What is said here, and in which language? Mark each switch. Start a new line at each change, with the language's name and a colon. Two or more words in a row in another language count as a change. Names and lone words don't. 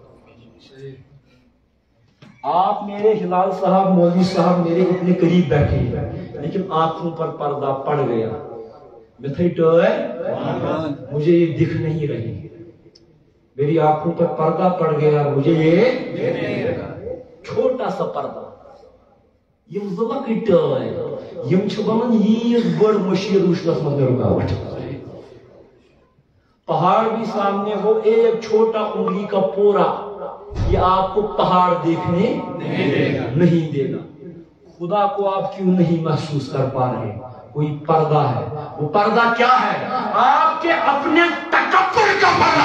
Urdu: آپ میرے ہلال صاحب, مولوی صاحب میرے اتنے قریب بیٹھے ہیں, لیکن آنکھوں پر پردہ پڑ گیا, مجھے یہ دکھ نہیں رہی. میری آنکھوں پر پردہ پڑ گیا, مجھے یہ چھوٹا سا پردہ,
Kashmiri: یم زلکٹ یم چھ بنان ییز بڑ مشیر وچھنس من رکاوٹ.
Urdu: پہاڑ بھی سامنے ہو, ایک چھوٹا انگلی کا پورا, یہ آپ کو پہاڑ دیکھنے نہیں دے گا. خدا کو آپ کیوں نہیں محسوس کر پا رہے؟ کوئی پردہ ہے. وہ پردہ کیا ہے؟ آپ کے اپنے تکبر کا پردہ.